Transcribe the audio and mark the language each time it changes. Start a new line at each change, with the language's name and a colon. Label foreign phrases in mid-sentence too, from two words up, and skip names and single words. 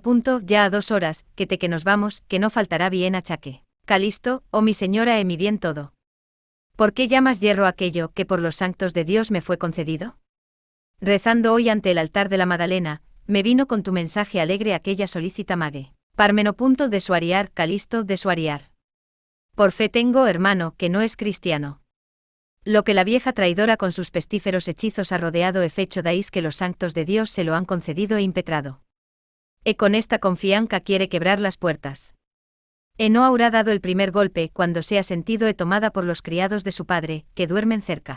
Spanish: Ya a 2 horas, que nos vamos, que no faltará bien achaque. Calisto, oh mi señora mi bien todo. ¿Por qué llamas yerro aquello que por los santos de Dios me fue concedido? Rezando hoy ante el altar de la Madalena, me vino con tu mensaje alegre aquella solícita mague. Parmeno. Desuariar, Calisto, desuariar. Por fe tengo, hermano, que no es cristiano. Lo que la vieja traidora con sus pestíferos hechizos ha rodeado e fecho dais que los santos de Dios se lo han concedido e impetrado. Con esta confianza quiere quebrar las puertas. No habrá dado el primer golpe cuando sea sentido tomada por los criados de su padre, que duermen cerca.